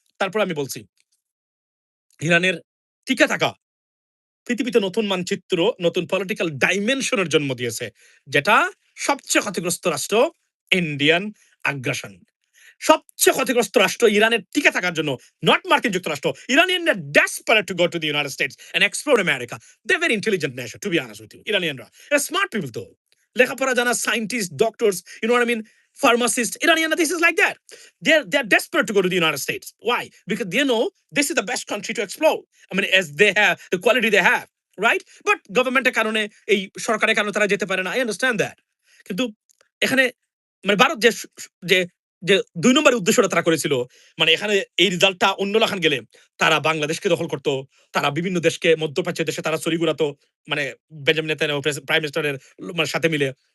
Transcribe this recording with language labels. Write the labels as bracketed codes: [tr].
[bn] তারপর আমি বলছি ইরানের টিকে থাকা পৃথিবীতে নতুন মানচিত্র, নতুন পলিটিক্যাল ডাইমেনশনের জন্ম দিয়েছে, যেটা সবচেয়ে ক্ষতিগ্রস্ত রাষ্ট্র ইন্ডিয়ান আগ্রাসন। সবচেয়ে ক্ষতিগ্রস্ত রাষ্ট্র ইরানের টিকে থাকার জন্য, নট মার্কিন যুক্তরাষ্ট্র। [en] ইরানিয়ানরা desperate to go to the United States and explore America. They very intelligent nation, to be honest with you. ইরানিয়ানরা smart people, [bn] তো লেখাপড়া জানা [en] Scientist, doctors, you know what I mean, pharmacists. Iranians, this is like that. They're desperate to go to the United States. Why? Because they know this is the best country to explore. I mean, as they have the quality they have, right? [bn] But government কারণে, এই সরকারের কারণে তারা যেতে পারে না। [en] I understand that. [bn] কিন্তু এখানে মানে ভারত যে যে যে ২ নম্বরের উদ্দেশ্যটা তারা করেছিল, মানে এখানে এই রেজাল্টটা অন্য লাখান গেলে তারা বাংলাদেশকে দখল করত, তারা বিভিন্ন দেশকে, মধ্যপ্রাচ্যের দেশে তারা ছড়ি ঘুরাতো, মানে বেঞ্জামিন নেতানিয়াহু প্রাইম মিনিস্টারের মানে সাথে মিলে।